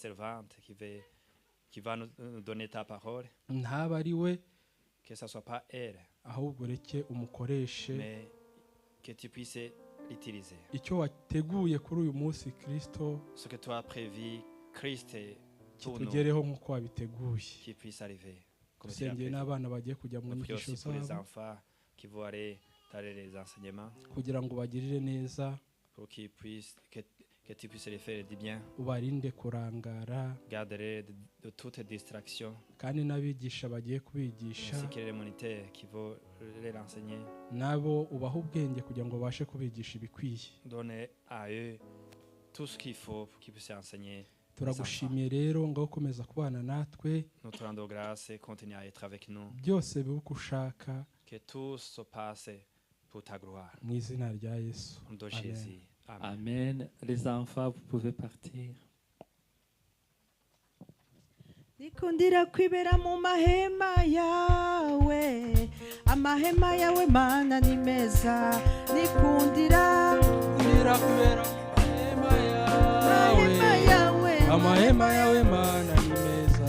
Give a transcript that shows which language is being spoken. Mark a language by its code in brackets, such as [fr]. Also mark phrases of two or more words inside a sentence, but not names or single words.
[rw] Ntaba ari we, ahubwo reke umukoreshe icyo wateguye kuri uyu munsi Kristo kitugereho nk'uko wabiteguye. Dusengeye n'abana bagiye kujya mu nyigisho zabo kugira ngo bagirire neza, [fr] que tu puisses les faire du bien. [rw] Ubarinde kurangara. [fr] Garde de toute distraction. [rw] Kandi n'abigisha bagiye kubigisha. [fr] Ainsi que les moniteurs qui vont les enseigner. [rw] Nabo ubaha ubwenge kugira ngo babashe kubigisha ibikwiye. [fr] Donne à eux tout ce qu'il faut pour qu'ils puissent enseigner [rw] turagushimiye rero ngo ukomeza kubana natwe [fr] Nous te rendons grâce et continue à être avec nous. [rw] byose bibe uko ushaka [fr] Que tout se passe pour ta gloire. [rw] mu izina rya Yesu. [fr] Au nom de [rw] Amen. [fr] Jésus. Amen. Amen. Les enfants, vous pouvez partir. [rw] Nikundira kwibera mu mahema yawe, amahema yawe mana ni meza. Nikundira kwibera mu mahema yawe, amahema yawe mana ni meza.